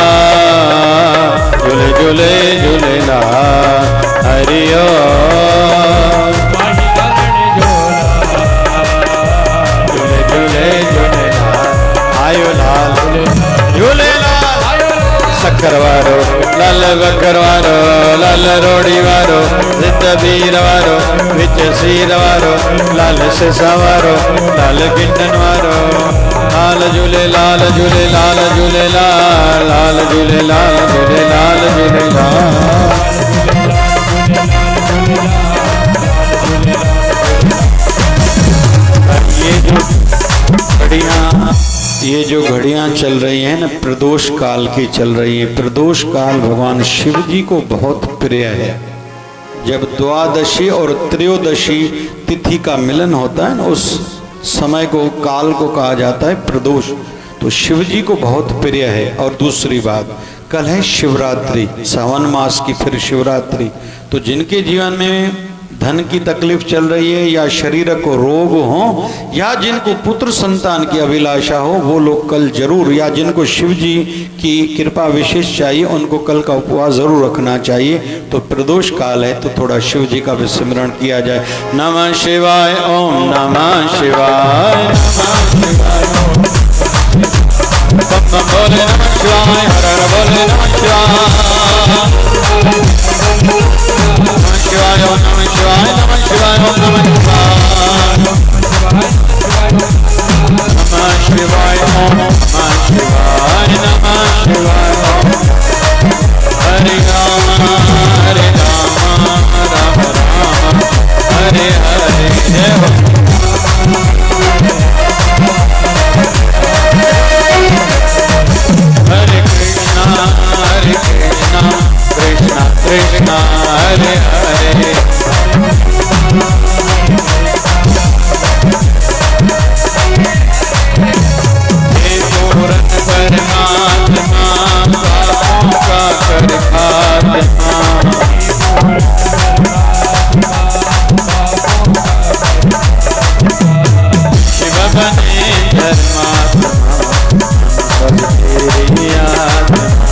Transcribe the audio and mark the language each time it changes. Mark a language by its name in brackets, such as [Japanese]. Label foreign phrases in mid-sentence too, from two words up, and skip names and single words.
[Sindhi] झूले झूले झूलेला हरिओ झूले झूले झूलेला आयो लाल झूलेलाल शक्कर वारो लाल बकर वारो लाल रोड़ी वारो जित वीर वारो विच सीर वारो लाल सिसा वारो लाल गिंडन वारो लाल झूले लाल झूले लाल झूले लाल लाल झूले लाल झूले लाल झूले लाल [Hindi] ये जो घड़ियां चल रही हैं ना प्रदोष काल की चल रही हैं। प्रदोष काल भगवान शिव जी को बहुत प्रिय है। जब द्वादशी और त्रयोदशी तिथि का मिलन होता है ना उस समय को काल को कहा जाता है प्रदोष। तो शिव जी को बहुत प्रिय है। और दूसरी बात कल है शिवरात्रि, सावन मास की फिर शिवरात्रि। तो जिनके जीवन में धन की तकलीफ चल रही है या शरीर को रोग हो या जिनको पुत्र संतान की अभिलाषा हो वो लोग कल जरूर, या जिनको शिव जी की कृपा विशेष चाहिए उनको कल का उपवास जरूर रखना चाहिए। तो प्रदोष काल है तो थोड़ा शिव जी का विस्मरण किया जाए। [Sanskrit] नमः शिवाय ओम नमः शिवाय बोले नमः शिवाय हर बोले नमः शिवाय शिवाय ओम नमः शिवाय नमः शिवाय ओम नमः शिवाय नमः शिवाय नमः शिवाय ओम हरे राम राम राम हरे हरे हरे कृष्णा कृष्णा कृष्णा हरे हरे [Hindi] हे पूर्ण परमात्मा पापों का कर खात्मा शिव बने धर्मात्मा सब तेरी आत्मा